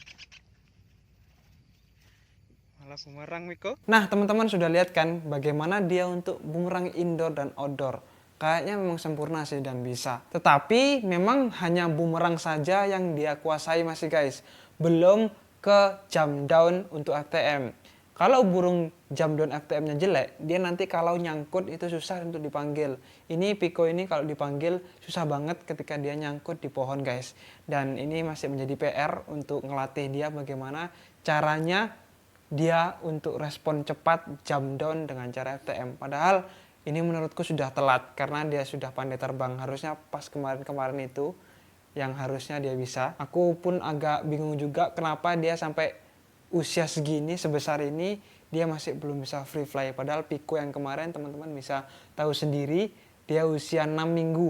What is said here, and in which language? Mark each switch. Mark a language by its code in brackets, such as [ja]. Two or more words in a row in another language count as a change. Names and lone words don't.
[id] Malah bumerang Miko. Nah, teman-teman sudah lihat kan bagaimana dia untuk bumerang indoor dan outdoor. Kayaknya memang sempurna sih dan bisa. Tetapi memang hanya bumerang saja yang dia kuasai masih guys. Belum ke [en] jump down [id] untuk FTM. Kalau burung [en] jump down [id] FTM-nya jelek, dia nanti kalau nyangkut itu susah untuk dipanggil. Ini Pico ini kalau dipanggil susah banget ketika dia nyangkut di pohon guys. Dan ini masih menjadi PR untuk ngelatih dia bagaimana caranya dia untuk respon cepat [en] jump down [id] dengan cara FTM. Padahal ini menurutku sudah telat karena dia sudah pandai terbang. Harusnya pas kemarin-kemarin itu yang harusnya dia bisa. Aku pun agak bingung juga kenapa dia sampai usia segini sebesar ini dia masih belum bisa [en] free fly. [id] Padahal Pico yang kemarin teman-teman bisa tahu sendiri dia usia 6 minggu.